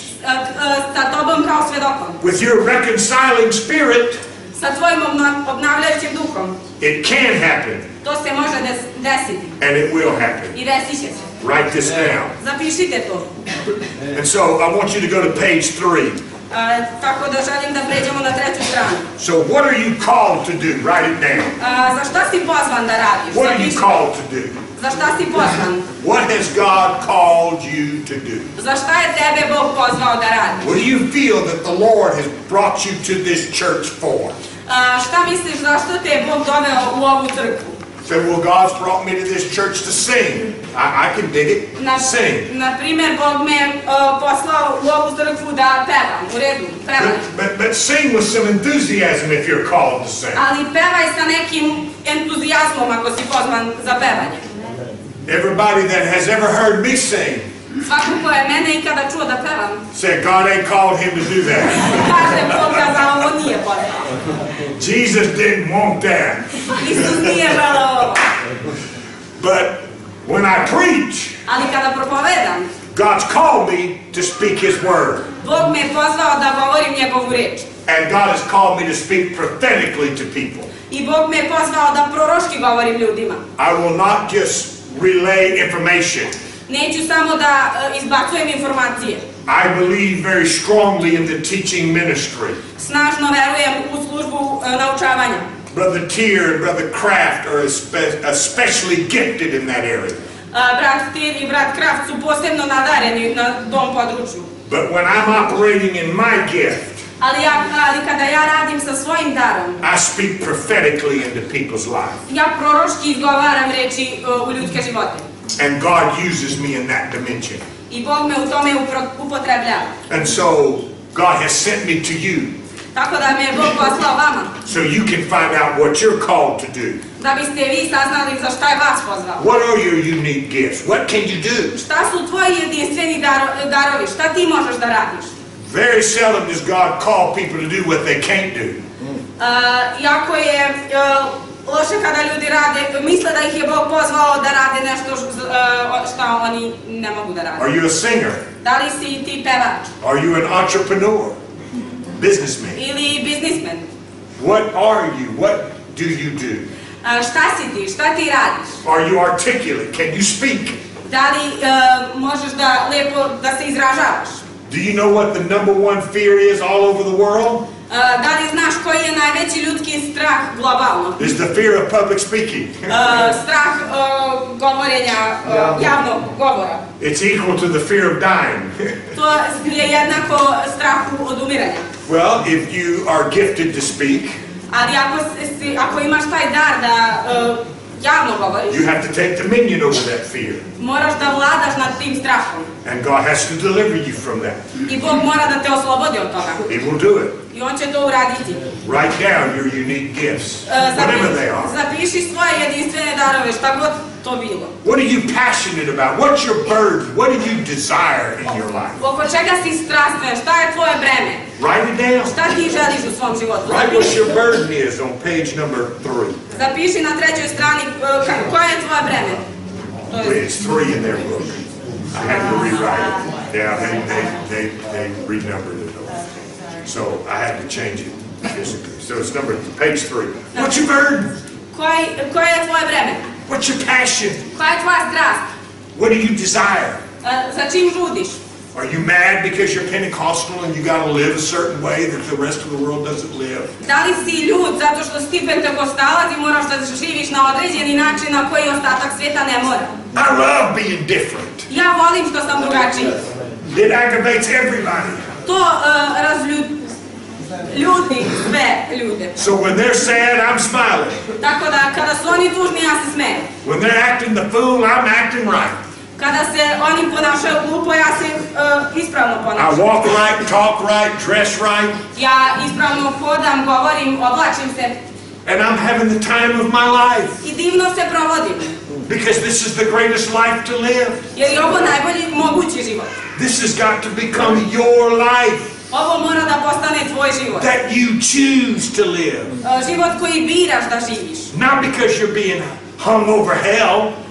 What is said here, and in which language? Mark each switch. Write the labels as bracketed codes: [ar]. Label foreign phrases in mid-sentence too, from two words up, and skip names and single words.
[sr] Sa tobom kao svedokom. [en] With your reconciling spirit. [sr] Sa tvojim obnavljajućim duhom. [en] It can happen. [sr] To se može desiti. [en] And it will happen. [sr] I desit će se. [en] Write this down. [sr] Zapišite to. [en] And so I want you to go to page 3. [sr] Tako da želim da pređemo na treću stranu. [en] So what are you called to do? Write it down. [sr] Za šta si pozvan da radiš? [en] What are you called to do? [sr] Za šta si pozvan? [en] What has God called you to do? [sr] Za šta je tebe Bog pozvao da radiš? [en] What do you feel that the Lord has brought you to this church for? [sr] Šta misliš zašto te je Bog doveo u ovu crkvu? [en] Say, well, God's brought me to this church to sing. I can dig it. Sing. [sr] Na primjer, Bog me poslao u ovu crkvu da pevam. U redu, pevaj. [en] But sing with some enthusiasm if you're called to sing. [sr] Ali pevaj sa nekim entuzijazmom ako si pozvan za pevanje. [en] Everybody that has ever heard me sing. [sr] Svako ko je mene ikada čuo da pevam. [en] Said God ain't called him to do that. [sr] Kaže Bog ga za ovo nije pozvao. [en] Jesus didn't want that. [sr] Isus nije želeo ovo. [en] But when I preach, [sr] ali kada propovedam, [en] God's called me to speak His word. [sr] Bog me je pozvao da govorim njegovu reč. [en] And God has called me to speak prophetically to people. [sr] I Bog me je pozvao da proroški govorim ljudima. [en] I will not just relay information. [sr] Neću samo da izbacujem informacije. [en] I believe very strongly in the teaching ministry. [sr] Snažno verujem u službu naučavanja. [en] Brother Tier and Brother Kraft are especially gifted in that area. [sr] Brat Tier I brat Kraft su posebno nadareni na tom području. [en] But when I'm operating in my gift, [sr] ali kada ja radim sa svojim darom, [en] I speak prophetically into people's lives. [sr] Ja proroški izgovaram reči u ljudske živote. [en] And God uses me in that dimension. [sr] I Bog me u tome upotrebljava. [en] And so God has sent me to you. [sr] Tako da me je Bog poslao vama. [en] So you can find out what you're called to do. [sr] Da biste vi saznali za šta je vas pozvao. [en] What are your unique gifts? What can you do? [sr] Šta su tvoji jedinstveni darovi? Šta ti možeš da radiš? [en] Very seldom does God call people to do what they can't do. [sr] Jako je loše kada ljudi misle da ih je Bog pozvao da rade nešto što oni ne mogu da rade. [en] Are you a singer? [sr] Da li si ti pevač? [en] Are you an entrepreneur? Businessman? [sr] Ili biznismen? [en] What are you? What do you do? [sr] Šta si ti? Šta ti radiš? [en] Are you articulate? Can you speak? [sr] Da li možeš da lepo da se izražavaš? [en] Do you know what the #1 fear is all over the world? [sr] Da li znaš koji je najveći ljudski strah globalno? [en] Is the fear of public speaking. [sr] Strah govorenja, javnog govora. [en] It's equal to the fear of dying. [sr] To je jednako strahu od umiranja. [en] Well, if you are gifted to speak, [sr] ali ako imaš taj dar da javno govoriš, [en] you have to take dominion over that fear. [sr] Moraš da vladaš nad tim strahom. [en] And God has to deliver you from that. [sr] I Bog mora da te oslobodi od toga. [en] He will do it. [sr] I on će to uraditi. [en] Write down your unique gifts, whatever they are. [sr] Zapiši svoje jedinstvene darove, šta god to bilo. [en] What are you passionate about? What's your burden? What do you desire in your life? [sr] Oko čega si strastven? Šta je tvoje breme? [en] Write it down. [sr] Šta ti želiš u svom životu? [en] Write what your burden is on page number 3. [sr] Zapiši na trećoj strani koje je tvoje breme. [en] It's 3 in their book. I had to rewrite it. Yeah, they renumbered it. So I had to change it physically. So it's page 3. What's your burden? [sr] Koje je tvoje breme? [en] What's your passion? [sr] Koja je tvoja strast? [en] What do you desire? [sr] Za čim žudiš? [en] Are you mad because you're Pentecostal and you got to live a certain way that the rest of the world doesn't live? [sr] Da li si ljud zato što si Pentekostalac i moraš da živiš na određeni način na koji ostatak svijeta ne mora? [en] I love being different. [sr] Ja volim što sam drugačiji. [en] It aggravates everybody. [sr] To ljudi, sve ljude. [en] So when they're sad, I'm smiling. [sr] Tako da kada su oni tužni, ja se smijem. [en] When they're acting the fool, I'm acting right. [sr] Kada se oni ponašaju glupo, ja se ispravno ponašam. [en] I walk right, talk right, dress right. [sr] Ja ispravno hodam, govorim, oblačim se. [en] And I'm having the time of my life. [sr] I divno se provodim. [en] Because this is the greatest life to live. [sr] Jer je ovo najbolji mogući život. [en] This has got to become your life. [sr] Ovo mora da postane tvoj život. [en] That you choose to live. [sr] Život koji biraš da živiš. [en] Not because you're being hung over hell.